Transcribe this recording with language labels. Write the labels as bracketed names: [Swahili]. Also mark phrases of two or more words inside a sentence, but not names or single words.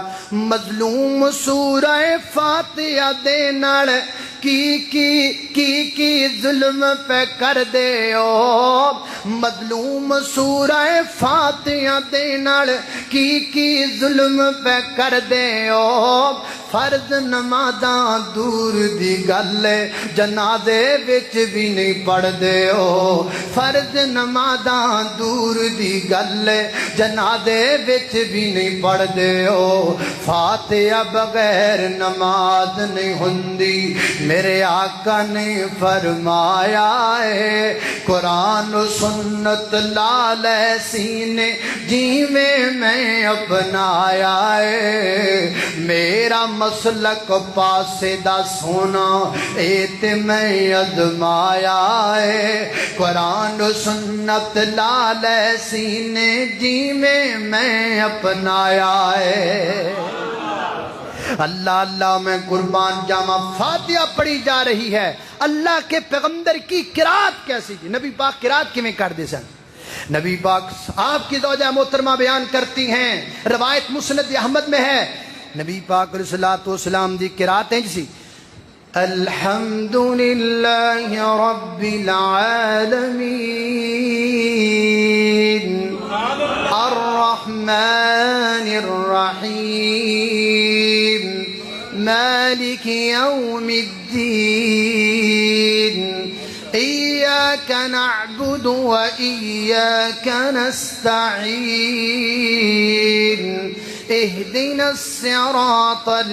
[Punjabi] مظلوم سورہ فاتحہ دے نال کی ظلم پہ کر دے او، مظلوم سورہ فاتحہ دے نال کی ظلم پہ کر دے او، فرض نمازاں دور دی گل جنازے وچ بھی نہیں پڑھ دے او، فرض نمازاں دور دی گل جنازے وچ بھی نہیں پڑھ دے او، فاتحہ بغیر نماز نہیں ہوندی۔ میرے آقا نے فرمایا ہے قرآن و سنت لال سینے جیویں میں اپنایا ہے، میرا مسلک پاسے دا سونا ایت میں ازمایا ہے، قرآن و سنت لال سینے جیویں میں اپنایا ہے۔ اللہ اللہ میں قربان جاواں، [Urdu] فاتحہ پڑھی جا رہی ہے، اللہ کے پیغمبر کی قرات کیسی تھی؟ [Punjabi] نبی پاک قرات کیویں کردے سن؟ [Urdu] نبی پاک آپ کی زوجہ محترمہ بیان کرتی ہیں، روایت مسند احمد میں ہے، نبی پاک [Arabic] علیہ الصلوۃ والسلام [Punjabi] دی قرات ہیں جسی [Arabic] الحمدللہ رب العالمین الرحمن الرحیم مالك يوم الدين إياك نعبد وإياك نستعين اهدنا الصراط